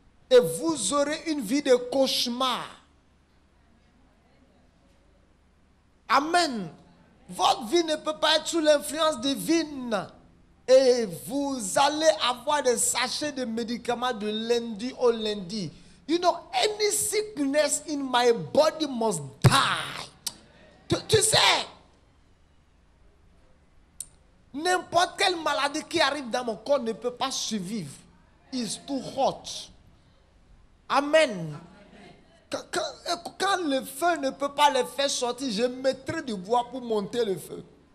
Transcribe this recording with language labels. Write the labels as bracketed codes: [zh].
[fr] Et vous aurez une vie de cauchemar. Amen. Votre vie ne peut pas être sous l'influence divine. Et vous allez avoir des sachets de médicaments de lundi au lundi. [en] You know, any sickness in my body must die. [fr] Tu sais, n'importe quelle maladie qui arrive dans mon corps ne peut pas survivre. [en] It's too hot. Amen. [fr] Quand le feu ne peut pas le faire sortir, je mettrai du bois pour monter le feu.